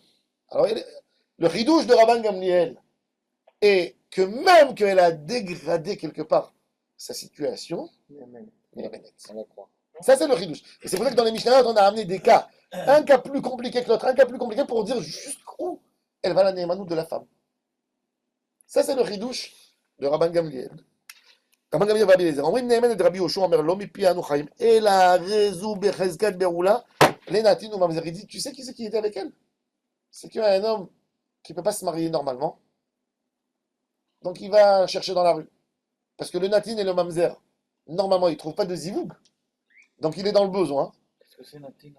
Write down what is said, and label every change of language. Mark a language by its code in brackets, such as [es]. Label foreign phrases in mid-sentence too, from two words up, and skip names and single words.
[fr] Alors, le ridouche de Rabban Gamliel est que même qu'elle a dégradé quelque part sa situation, On la croit. ça c'est le ridouche. Et c'est pour ça que dans les Mishnayot, on a amené des cas, un cas plus compliqué que l'autre, un cas plus compliqué pour dire jusqu'où elle va la némanout de la femme. Ça c'est le ridouche de Rabban Gamliel. Rabban Gamliel va bien dire, [he] אומרים נאמן את רבי יהושע אומר לא מפי אנו חיים אלא רזו בחזקת בעולה לנתין וממזר. [fr] Il dit, tu sais qui c'est qui était avec elle? C'est qu'un homme qu'il ne peut pas se marier normalement. Donc il va chercher dans la rue. Parce que le natin et le mamzer, normalement, ils ne trouvent pas de zivoug. Donc il est dans le besoin. Qu'est-ce que c'est Natina?